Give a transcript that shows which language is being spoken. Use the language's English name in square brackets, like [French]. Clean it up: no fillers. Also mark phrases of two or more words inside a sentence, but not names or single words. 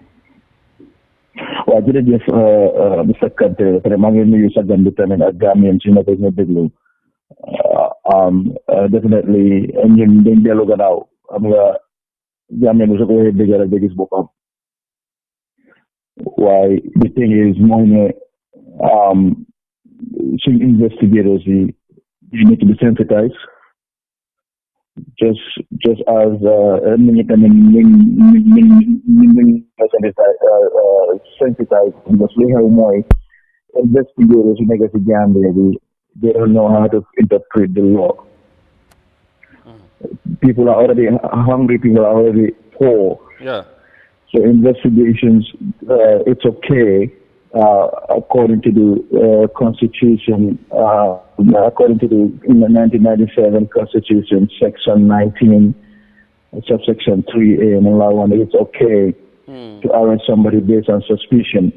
[Wolof] waaw jërëjëf bu fekkante vraiment ngi nuyu sa gan bi tamit ak Gambien ci na ko ñu déglu. Definitely ñun dañ dellu gannaaw xam nga Jammeh bu su ko waxee dëgg rek da gis boppam waaye [English] the thing is [Wolof] mooy ne suñ investigators yi [English] they need to be sensitized just as [Wolof] nit ñi tamit ñu [English] sensitized because [Wolof] li xew mooy investigators yu nekk si Gambia bi [English] they don't know how to interpret the law. People are already hungry, people are already poor. Yeah. So investigations, it's okay, according to the Constitution, according to the 1997 Constitution, Section 19, subsection 3A, and law 1, it's okay to arrest somebody based on suspicion.